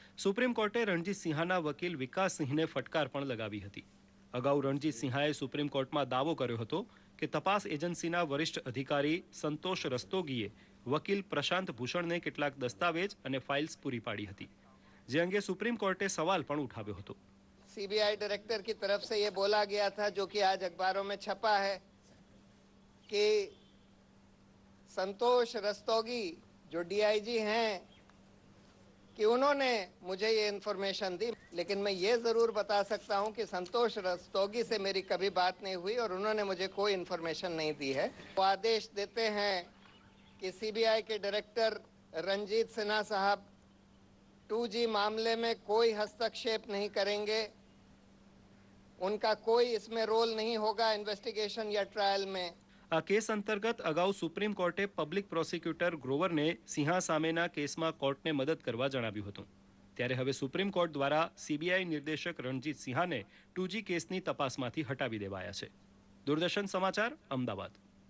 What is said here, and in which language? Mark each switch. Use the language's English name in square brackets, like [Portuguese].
[Gujarati] Supreme કોર્ટે રણજીત સિંહાના વકીલ વિકાસ સિંહને ફટકાર પણ લગાવી હતી। અગાઉ રણજીત સિંહાએ સુપ્રીમ કોર્ટમાં દાવો કર્યો હતો કે તપાસ એજન્સીના વરિષ્ઠ અધિકારી સંતોષ રસ્તોગીએ વકીલ પ્રશાંત ભૂષણને કેટલાક દસ્તાવેજ અને ફાઇલ્સ પૂરી પાડી હતી, જે અંગે સુપ્રીમ કોર્ટે સવાલ પણ ઉઠાવ્યો હતો। [Hindi] CBI डायरेक्टर की तरफ से ये बोला गया था, जो कि आज अखबारों में छपा है, कि संतोष रस्तोगी जो DIG हैं कि उन्होंने मुझे ये इन्फॉर्मेशन दी। लेकिन मैं ये ज़रूर बता सकता हूँ कि संतोष रस्तोगी से मेरी कभी बात नहीं हुई और उन्होंने मुझे कोई इन्फॉर्मेशन नहीं दी है। वो आदेश देते हैं कि CBI के डायरेक्टर रंजीत सिन्हा साहब 2G मामले में कोई हस्तक्षेप नहीं करेंगे, उनका कोई इसमें रोल नहीं होगा इन्वेस्टिगेशन या ट्रायल में। [Gujarati] આ કેસ અંતર્ગત અગાઉ સુપ્રીમ કોર્ટે પબ્લિક પ્રોસિક્યુટર ગ્રોવરને સિંહા સામેના કેસમાં કોર્ટને મદદ કરવા જણાવ્યું હતું। ત્યારે હવે સુપ્રીમ કોર્ટ દ્વારા CBI નિર્દેશક રણજીત સિંહાને 2G કેસની તપાસમાંથી હટાવી દેવાયા છે। દૂરદર્શન સમાચાર, અમદાવાદ।